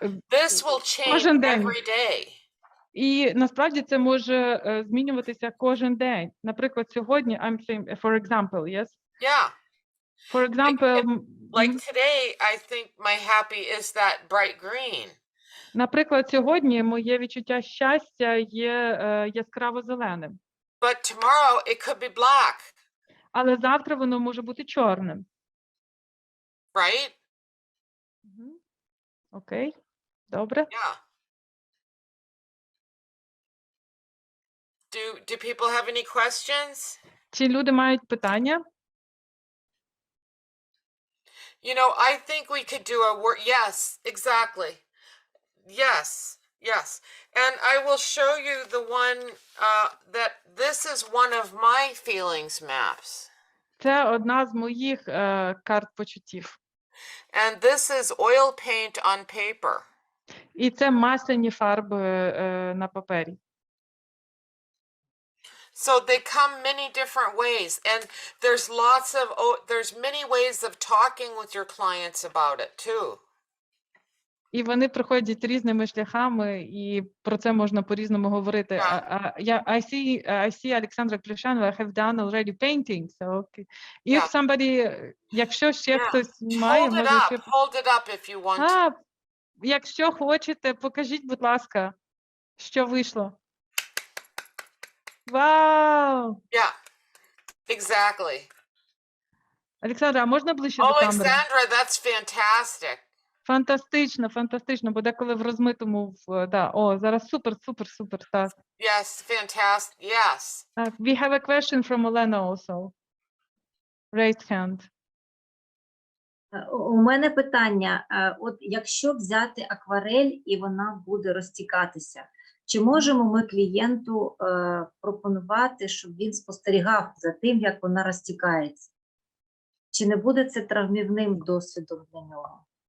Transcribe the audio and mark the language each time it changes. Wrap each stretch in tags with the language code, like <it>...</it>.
<en>This will change every day.</en> <uk>І насправді це може змінюватися кожен день. Наприклад, сьогодні,</uk> <en>I'm saying, for example, yes? Yeah. For example, like today, I think my happy is that bright green.</en> <uk>Наприклад, сьогодні моє відчуття щастя є яскраво зеленим.</uk> <en>But tomorrow it could be black.</en> <uk>Але завтра воно може бути чорним.</uk> <en>Right?</en> <uk>Окей. Добре.</uk> <en>Yeah. Do people have any questions?</en> <uk>Чи люди мають питання?</uk> <en>You know, I think we could do a word. Yes, exactly. Yes. Yes, and I will show you the one that this is one of my feelings maps.</en> <uk>Це одна з моїх карт почуттів.</uk> <en>And this is oil paint on paper.</en> <uk>І це масляні фарби на папері.</uk> <en>So they come many different ways, and there's many ways of talking with your clients about it too.</en> <uk>І вони приходять різними шляхами, і про це можна по-різному говорити.</uk> <en>I see Alexandra Klyshanova have done already painting, so okay. If somebody,</en> <uk>якщо ще хтось має, може ще...</uk> <en>Hold it up if you want to.</en> <uk>Якщо хочете, покажіть, будь ласка, що вийшло. Вау!</uk> <en>Yeah, exactly.</en> <uk>Олександра, а можна ближче до камери?</uk> <en>Alexandra, that's fantastic.</en> <uk>Фантастично, фантастично, бо деколи в розмитому, зараз супер, так.</uk> <en>Yes, fantastic, yes. We have a question from Olena also. Raised hand.</en> <uk>У мене питання, от якщо взяти акварель і вона буде розтікатися, чи можемо ми клієнту пропонувати, щоб він спостерігав за тим, як вона розтікається? Чи не буде це травмівним досвідом для нього?</uk>